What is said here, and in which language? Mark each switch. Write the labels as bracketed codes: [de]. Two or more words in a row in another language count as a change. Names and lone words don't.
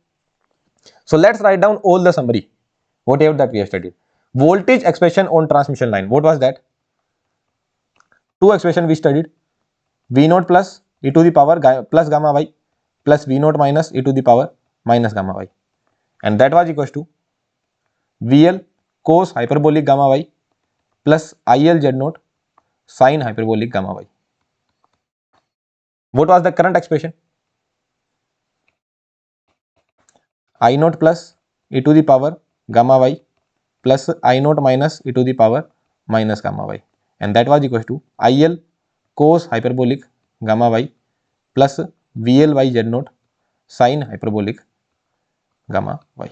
[en] So let's write down all the summary, whatever that we have studied. Voltage expression on transmission line. What was that? Two expression we studied. V0 plus e to the power plus gamma y plus V0 minus e to the power minus gamma y. And that was equals to VL cos hyperbolic gamma y plus IL Z0 sin hyperbolic gamma y. What was the current expression? I0 plus e to the power gamma y plus I0 minus e to the power minus gamma y, and that was equals to IL cos hyperbolic gamma y plus VL by Z0 sin hyperbolic gamma y.